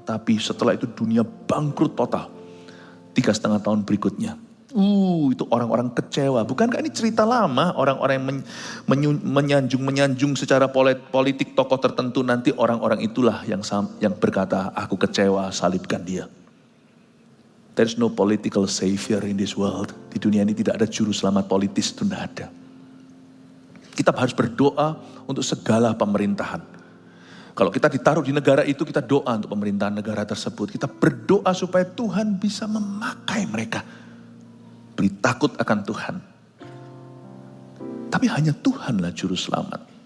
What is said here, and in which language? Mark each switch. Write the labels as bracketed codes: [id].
[id] Tapi setelah itu dunia bangkrut total. 3,5 tahun berikutnya. Itu orang-orang kecewa. Bukankah ini cerita lama, orang-orang yang menyanjung secara politik tokoh tertentu, nanti orang-orang itulah yang berkata, aku kecewa, salibkan dia. [en] There's no political savior in this world. [id] Di dunia ini tidak ada juru selamat politis, itu tidak ada. Kita harus berdoa untuk segala pemerintahan. Kalau kita ditaruh di negara itu, kita doa untuk pemerintahan negara tersebut. Kita berdoa supaya Tuhan bisa memakai mereka. Beri takut akan Tuhan. Tapi hanya Tuhanlah juru selamat.